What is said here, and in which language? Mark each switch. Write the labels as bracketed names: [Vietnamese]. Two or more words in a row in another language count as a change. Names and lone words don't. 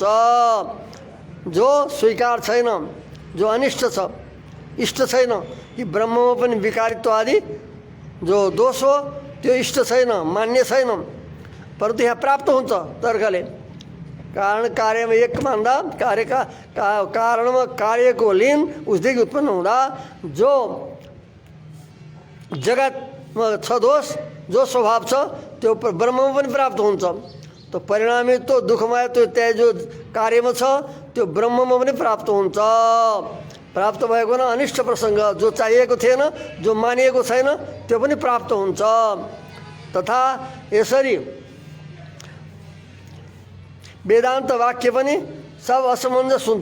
[Nepali] जो स्वीकार छैन, जो अनिष्ट छ, इष्ट छैन कि ब्रह्ममा पनि विकारित्व आदि जो दोष हो त्यो इष्ट छैन, मान्य छैन, परन्तु यहाँ प्राप्त हुन्छ तर्कले। कारण कार्यमा एक मान्दा कारणमा कार्यको लीन उसदेखि उत्पन्न हुँदा जो जगतमा छ दोष, जो स्वभाव छ त्यो ब्रह्ममा पनि प्राप्त हुन्छ। तो परिणामी तो दुःखमय त्यो त्यही जो कार्यमा छ त्यो ब्रह्ममा पनि प्राप्त हुन्छ। प्राप्त भएको न अनिष्ट प्रसंग जो चाहिएको थिएन, जो मानिएको छैन त्यो पनि प्राप्त हुन्छ। तथा यसरी वेदान्त वाक्य पनि सब असमञ्जस हुन्छ।